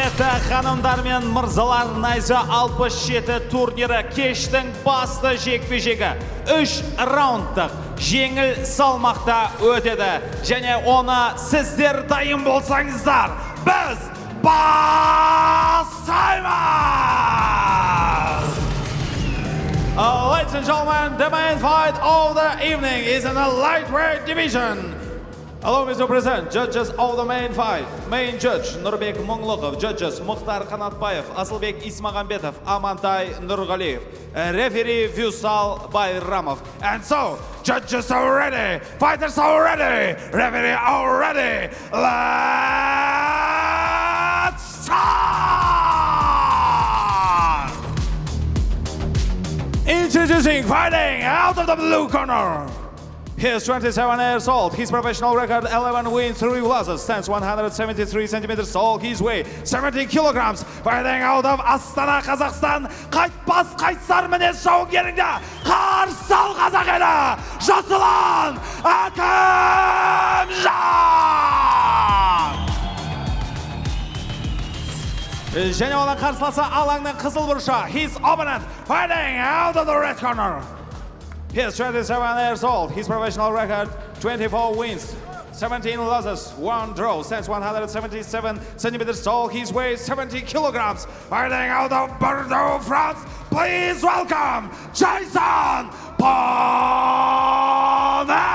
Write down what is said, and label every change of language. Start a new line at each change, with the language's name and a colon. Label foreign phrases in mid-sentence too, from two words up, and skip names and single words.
Kazakh: Құрметті ханымдар мен мырзалар, Найза 67 турнирі кештің басты жекпе-жегі 3 раундтық жеңіл салмақта өтеді. Және оны сіздер дайын болсаңыздар, біз бастаймыз!
English: Ladies and gentlemen, the main fight of the evening is in the lightweight division. Allow me to present judges of the main fight. Main judge Nurbek Monglokov, judges Mukhtar Kanatbayev, Asılbek Ismagambetov, Amantai Nurgaliyev, referee Vyusal Bayramov. And so, judges are ready, fighters are ready, referee are ready. Let's start! Introducing, fighting out of the blue corner. He is 27 years old. His professional record 11 wins, 3 losses, stands 173 centimeters tall. His weight 70 kilograms. Fighting out of Astana, Kazakhstan.
Kazakh: Қайтпас қайсар мінез жауынгеріңді қарсы ал қазақ елі Жасұлан Акимжан! Және оның қарсыласы алаңның қызыл бұрышы.
English: His opponent fighting out of the red corner. He is 27 years old. His professional record 24 wins, 17 losses, 1 draw, stands 177 centimeters tall. His weight 70 kilograms. Fighting out of Bordeaux, France. Please welcome Jason Ponnet!